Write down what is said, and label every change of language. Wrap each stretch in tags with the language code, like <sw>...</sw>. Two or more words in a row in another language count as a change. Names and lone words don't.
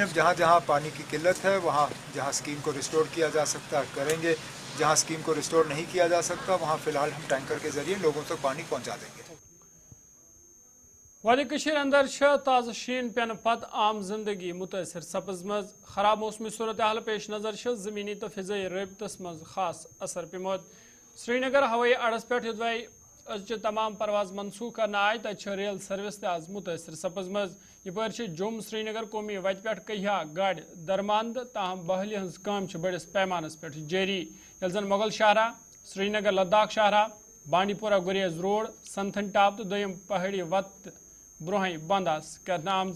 <ur>جہاں جہاں پانی کی قلت ہے وہاں جہاں اسکیم کو ریسٹور کیا جا سکتا ہے کریں گے، جہاں اسکیم کو ریسٹور نہیں کیا جا سکتا وہاں فی الحال ہم ٹینکر کے ذریعے لوگوں تک پانی پہنچا دیں گے.</ur> <ks>وادی اندر تازہ شین پین پت عام زندگی متاثر سپزم. خراب موسمی صورت حال پیش نظر زمینی تو فضائی رابطس مز خاص اثر پیمت. سری نگر ہوئی اڈس پہ از تمام پرواز منسوخ کرنا آئی تک ریل سروس تاز متاثر سپزم. یپر جوم سری نگر قومی وتہ پہ کہیا گاڑ درماند تاہم بحالی ہز کام بڑس پیمانس پہ جاری یل زن مغل شاہراہ سری نگر لداخ شاہراہ بانڈی پورہ گریز روڈ سنتھن ٹاپ تو دم پہاڑی وت برہ بند کرنا آمت.</ks>